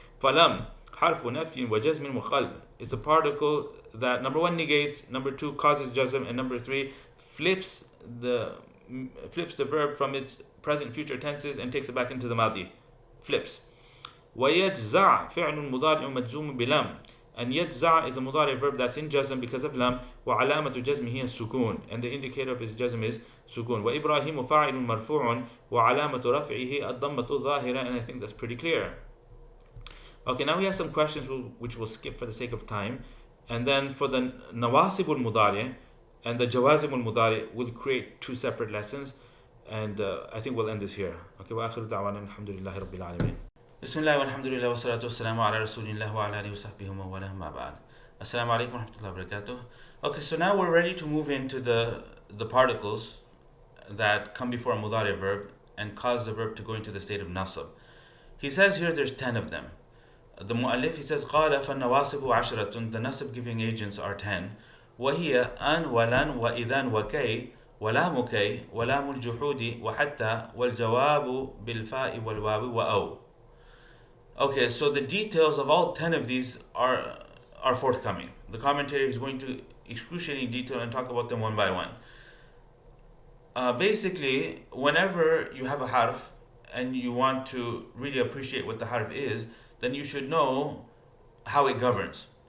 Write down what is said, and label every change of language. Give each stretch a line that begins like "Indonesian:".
Arabic: فلم حرف نفي وجزم مخل,
English: it's a particle that number one negates, number two causes jazm, and number three flips the verb from its present future tenses and takes it back into the madi. Flips.
Arabic: ويجزع فعل مضارع مجزوم بلم,
English: And يجزع is a mudari verb that's in jazm because of lam.
Arabic: وعلامة جزمه السكون,
English: and the indicator of his jazm is sukun.
Arabic: وإبراهيم فاعل مرفوع وعلامة رفعه الضمة الظاهرة,
English: and I think that's pretty clear. Okay, now we have some questions which we'll skip for the sake of time. And then for the Naṣb al-Mudari and the Jawazim al-Mudari, we'll create 2 separate lessons. And I think we'll end this here.
Arabic: Okay, وآخر دعوانا الحمد لله رب العالمين. بسم الله والحمد لله والصلاة والسلام على رسول الله وعلى آله وصحبه ومن والاه ما بعد. Assalamu alaikum wa rahmatullahi wa barakatuh.
English: Okay, so now we're ready to move into the particles that come before a mudari verb and cause the verb to go into the state of nasab. He says here there's 10 of them. The mu'allif, he says
Arabic: قال فالنواصب عشرة,
English: the nasab giving agents are 10.
Arabic: وهي أن ولن وإذن وكي ولام كي ولام الجحود وحتى والجواب بالفاء والواو وأو.
English: Okay, so the details of all 10 of these are forthcoming. The commentary is going to excruciating detail and talk about them one by one. Basically, whenever you have a harf and you want to really appreciate what the harf is, then you should know how it governs.